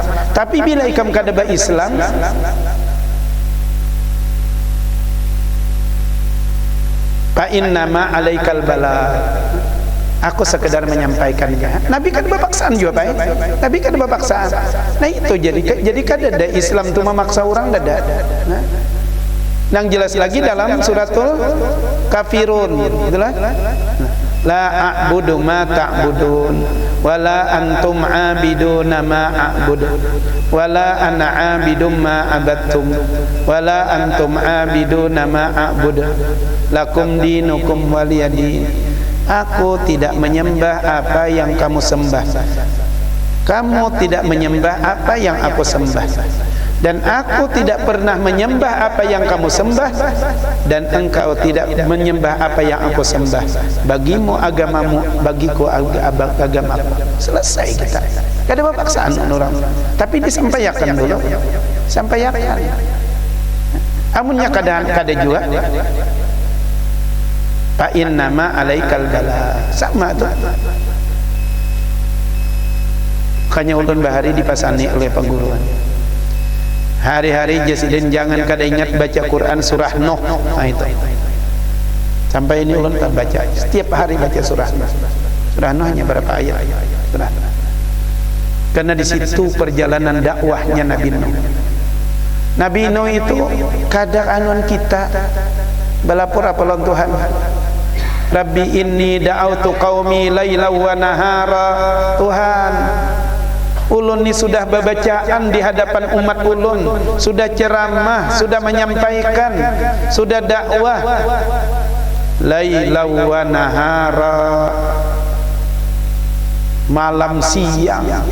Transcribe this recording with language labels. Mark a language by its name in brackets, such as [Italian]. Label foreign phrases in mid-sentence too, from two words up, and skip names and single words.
[Banjar] Tapi bila ikam kada Islam, [Arabic] فإنما عليك البلاغ. [Indonesian] Aku sekedar menyampaikannya. Nabi kan berpaksaan juga, Pak. Nabi kan berpaksaan. [Banjar] Nah itu jadi kada ada Islam tu memaksa orang, kada. [Indonesian] Nah, yang jelas lagi dalam suratul Kafirun, itulah. [Arabic] لا أعبد ما تعبدون ولا أنتم عابدون ما أعبد ولا أنا عابد ما عبدتم ولا أنتم عابدون ما أعبد لكم دينكم ولي دين. [Indonesian] Aku tidak menyembah apa yang kamu sembah, kamu tidak menyembah apa yang aku sembah, dan aku tidak pernah menyembah apa yang kamu sembah, dan engkau tidak menyembah apa yang aku sembah. Bagimu agamamu, bagiku agamaku. [Banjar] Selesai kita. Kada ada paksaan orang. Tapi disampaikan dulu. Sampaikan. Amunnya kada juga. [Arabic] فإنما عليك البلاغ. Sama tu. [Banjar] Hanya ulun bahari dipasani oleh pengguruan. Hari-hari jasidin jangan kada ingat baca Quran surah Nuh. Nah itu. Sampai ini ulun kan baca. Setiap hari baca surah Nuh. [Indonesian] Surah Nuh hanya berapa ayat? Surah Nuh. Karena di situ perjalanan dakwahnya Nabi Nuh. [Banjar] Nabi Nuh itu kadang anuan kita balapur apalon Tuhan. [Arabic] رب إني دعوت قومي ليلا ونهارا. [Banjar] Tuhan, ulun ni sudah bebacaan di hadapan umat ulun, sudah ceramah, sudah menyampaikan, sudah dakwah [Arabic] ليلا ونهارا, [Banjar] malam siang.